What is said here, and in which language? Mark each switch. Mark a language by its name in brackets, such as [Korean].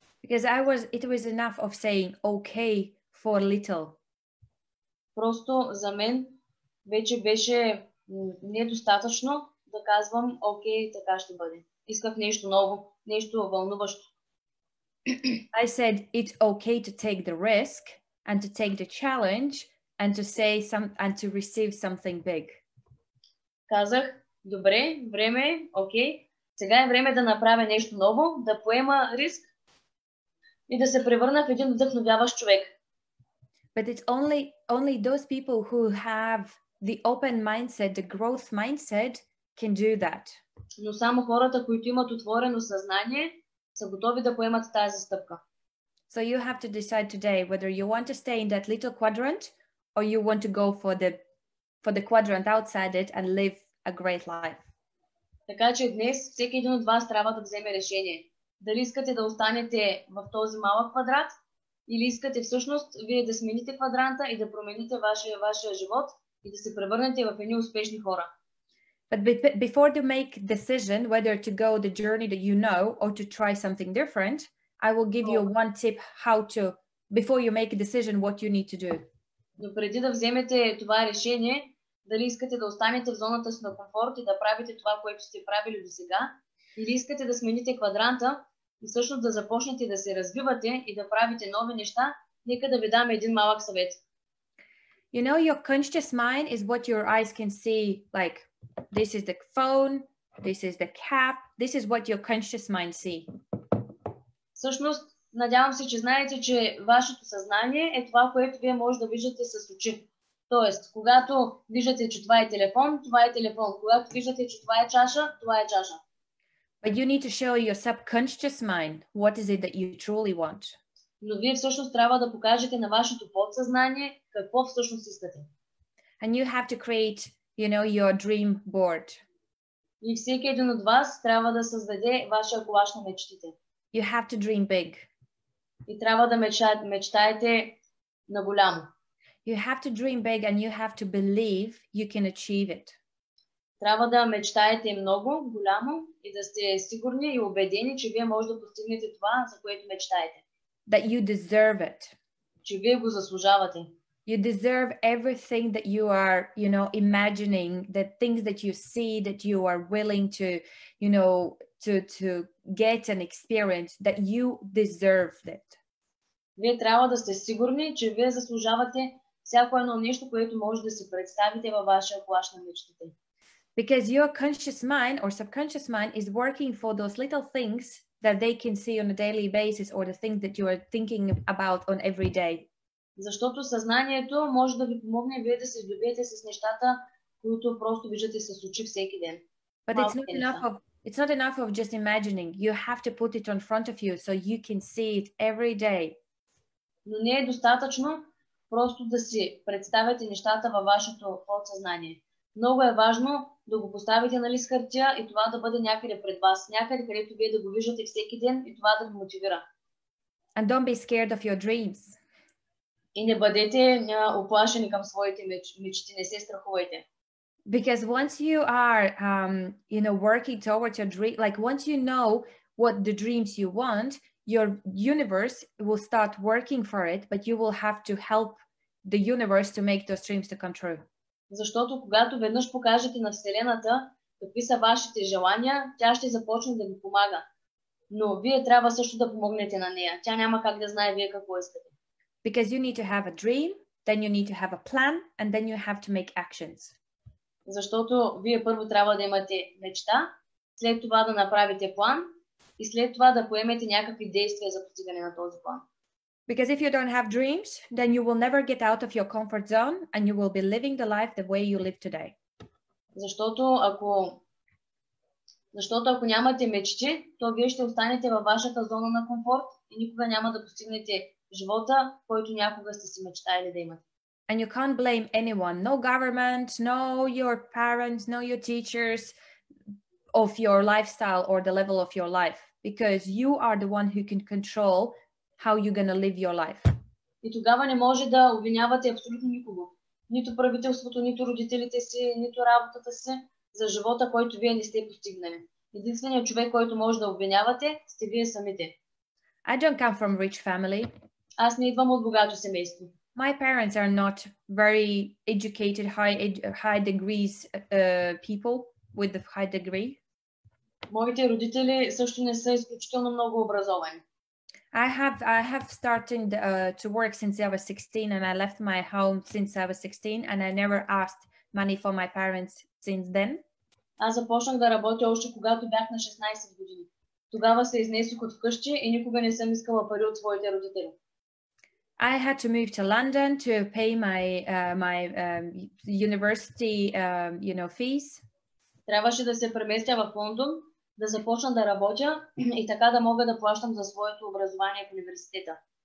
[English] Because it was enough of saying okay for little. [Bulgarian] Просто за мен вече беше недостатъчно да казвам окей, така ще бъде. Исках нещо ново, нещо вълнуващо. [English] I said it's okay to take the risk and to take the challenge and to say and to receive something big. [Bulgarian] Казах, добре, време е, окей. Сега е време да направя нещо ново, да поема риск и да се превърна в един вдъхновяващ човек. [English] But it's only those people who have the open mindset, the growth mindset can do that. [Bulgarian] Но само хората, които имат отворено съзнание, са готови да поемат тази стъпка. [English] So you have to decide today whether you want to stay in that little quadrant or you want to go for the quadrant outside it and live a great life. [Bulgarian] Така че днес всеки един от вас трябва да вземе решение. Дали искате да останете в този малък квадрат или искате всъщност вие да смените квадранта и да промените вашия живот и да се превърнете в едни успешни хора. [English] But before to make decision whether to go the journey that you know or to try something different, I will give you one tip before you make a decision what you need to do. [Bulgarian] Но преди да вземете това решение, дали искате да останете в зоната си на комфорт и да правите това, което сте правили до сега, или искате да смените квадранта и всъщност да започнете да се развивате и да правите нови неща, нека да ви дам един малък съвет. [English] You know, your conscious mind is what your eyes can see, like this is the phone, this is the cap, this is what your conscious mind see. [Bulgarian] Всъщност, надявам се, че знаете, че вашето съзнание е това, което вие може да виждате с очи. Тоест, когато виждате, че това е телефон, това е телефон. Когато виждате, че това е чаша, това е чаша. [English] But you need to show your subconscious mind what is it that you truly want. [Bulgarian] Но вие всъщност трябва да покажете на вашето подсъзнание какво всъщност искате. [English] And you have to create, you know, your dream board. [Bulgarian] И всеки един от вас трябва да създаде вашия колаж на мечтите. [English] You have to dream big. [Bulgarian] И трябва да мечтаете на голямо. [English] You have to dream big and you have to believe you can achieve it. [Bulgarian] Трябва да мечтаете много, голямо и да сте сигурни и убедени, че вие може да постигнете това, за което мечтаете. [English] That you deserve it. [Bulgarian] Че вие го заслужавате. [English] You deserve everything that you are, you know, imagining, the things that you see, that you are willing to, you know, to get and experience, that you deserve it. [Bulgarian] Вие трябва да сте сигурни, че вие заслужавате всяко едно нещо, което може да си представите във вашия колаж на мечтите. [English] Because your conscious mind or subconscious mind is working for those little things that they can see on a daily basis or the things that you are thinking about on every day. [Bulgarian] Защото съзнанието може да ви помогне вие да се здобиете с нещата, които просто виждате с очи всеки ден. [English] But it's not enough of just imagining. You have to put it in front of you so you can see it every day. [Bulgarian] Но не е достатъчно просто да си представяте нещата във вашето подсъзнание. Много е важно да го поставите на лист хартия и това да бъде някъде пред вас, някъде, където вие да го виждате всеки ден и това да ви мотивира. [English] And don't be scared of your dreams. [Bulgarian] И не бъдете оплашени към своите мечти, не се страхувайте. [English] Because once you are, you know, working towards your dream, like once you know what the dreams you want, your universe will start working for it, but you will have to help the universe to make those dreams to come true. [Bulgarian] Защото когато веднъж покажете на Вселената какви са вашите желания, тя ще започне да ви помага. Но вие трябва също да помогнете на нея. Тя няма как да знае вие какво искате. [English] Because you need to have a dream, then you need to have a plan, and then you have to make actions. [Bulgarian] Защото вие първо трябва да имате мечта, след това да направите план и след това да поемете някакви действия за постигане на този план. [English] Because if you don't have dreams, then you will never get out of your comfort zone and you will be living the life the way you live today. [Bulgarian] Защото ако нямате мечти, то вие ще останете във вашата зона на комфорт и никога няма да постигнете живота, който някога сте си мечтали да имате. [English] And you can't blame anyone, no government, no your parents, no your teachers of your lifestyle or the level of your life, because you are the one who can control how you're going to live your life. [Bulgarian] И тогава не може да обвинявате абсолютно никого. Нито правителството, нито родителите си, нито работата си за живота, който вие не сте постигнали. Единственият човек, който може да обвинявате, сте вие самите. [English] I don't come from rich family. [Bulgarian] Аз не идвам от богато семейство. [English] My parents are not very educated, high degrees people with the high degree. [Bulgarian] Моите родители също не са изключително много образовани. [English] I have started to work since I was 16 and I left my home since I was 16 and I never asked money from my parents since then. [Bulgarian] Аз започнах да работя още когато бях на 16 години. Тогава се изнесох от вкъщи и никога не съм искала пари от своите родители. [English] I had to move to London to pay my university, you know, fees. [Bulgarian] Трябваше да се преместя в Лондон, да започна да работя и така да мога да плащам за своето образование в университета.